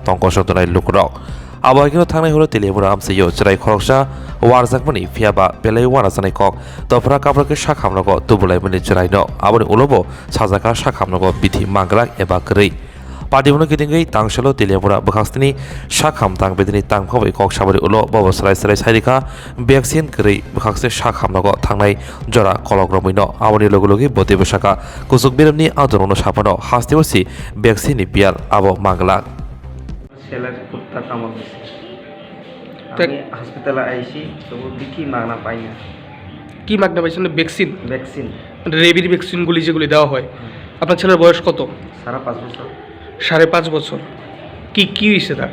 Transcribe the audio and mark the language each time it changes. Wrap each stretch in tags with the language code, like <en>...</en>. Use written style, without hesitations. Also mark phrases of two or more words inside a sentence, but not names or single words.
<trp>tongkosangtonai lukrok abagino thangnai holo telemura amseyo chrai khoroksa warjakmani phiaba belai wanajanai kok tofra kaprake shakhamnago tubulaimani chraino aboni ulobo sajaka shakhamnago bithi mangrak eba krei Padimono kitingai tangsalo telemura bakhastini shakham tangbedini tangphabai kok sabari ulo bobo sarai sairika vaccine krei bakhakse shakhamnago thangnai jora kologromoino aboni logologi bote bosaka kusuk biramni adorono sapano hastewasi vaccine piar abo mangla</trp> <bn>সেলার কুত্তা কামড় দিছে আমি হাসপাতালে আইছি তবু দেখি মাগনা পাই না কি মাগনা পাইছেন ভ্যাকসিন ভ্যাকসিন রেবির ভ্যাকসিনগুলি যেগুলি দেওয়া হয় আপনার ছেলের বয়স কত 5.5 বছর 5.5 বছর কি কি হয়েছে তার</bn>